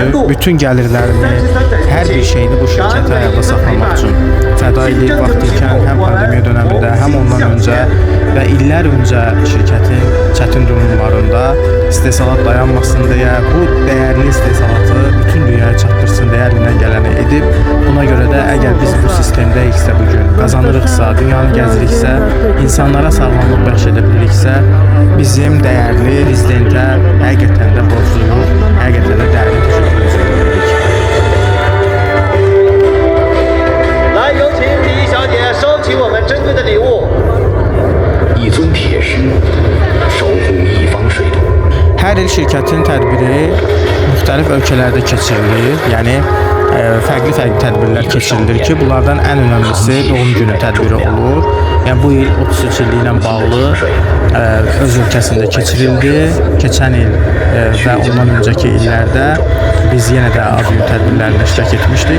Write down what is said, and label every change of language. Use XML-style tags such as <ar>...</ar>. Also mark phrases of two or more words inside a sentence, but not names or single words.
<az>Bütün gəlirlərini, hər bir şeyini bu şirkəti ayaqda saxlamaq üçün fəda edib vaxt ikən həm pandemiya dönəmində, həm ondan öncə və illər öncə şirkətin çətin durumlarında istehsalat dayanmasın deyə bu dəyərli istehsalatı bütün dünyaya çatdırsın deyə əlindən gələni edib. Buna görə də əgər biz bu sistemdəyiksə bugün, qazanırıqsa, dünyanı gəziriksə, insanlara sağlamlıq bəxş edə biliriksə, bizim dəyərli prezidentə həqiqətən də borcluyuq, həqiqətən də dəyərli təşəkkürümüzü bildiririk.</az> <zh>来，有请第一小姐收起我们珍贵的礼物。一尊铁狮，守护一方水土。</zh> <az>Hər il şirkətin tədbiri müxtəlif ölkələrdə keçirilir. Yəni fərqli tədbirlər keçirilir ki, bunlardan ən önəmlisi doğum günü tədbiri olur. Yəni bu il 33 illiklə bağlı öz ölkəsində keçirildi. Keçən il və ondan öncəki illərdə biz yenə də ad günü tədbirlərində iştirak etmişdik.</az>